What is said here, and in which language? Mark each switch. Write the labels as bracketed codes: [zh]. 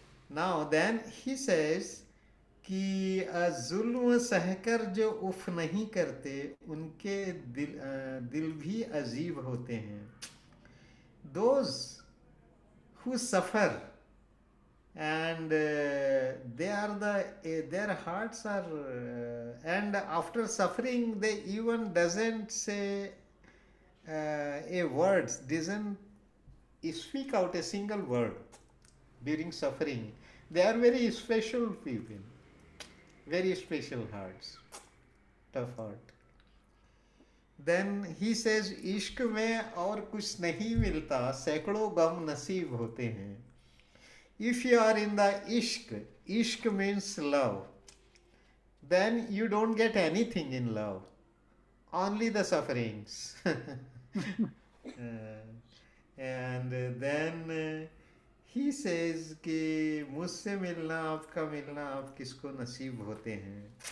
[en] Now then he says [hi] कि जुल्म सहकर जो उफ नहीं करते, उनके दिल भी अजीब होते हैं. [en] Those who suffer and their hearts are and after suffering they even doesn't say a words, doesn't speak out a single word during suffering. They are very special people, very special hearts, tough heart. Then he says [hi] इश्क में और कुछ नहीं मिलता, सैकड़ों गम नसीब होते हैं. [en] If you are in the ishq means love, then you don't get anything in love, only the sufferings. And then he says [hi] कि मुझसे मिलना आपका मिलना आप किसको नसीब होते हैं.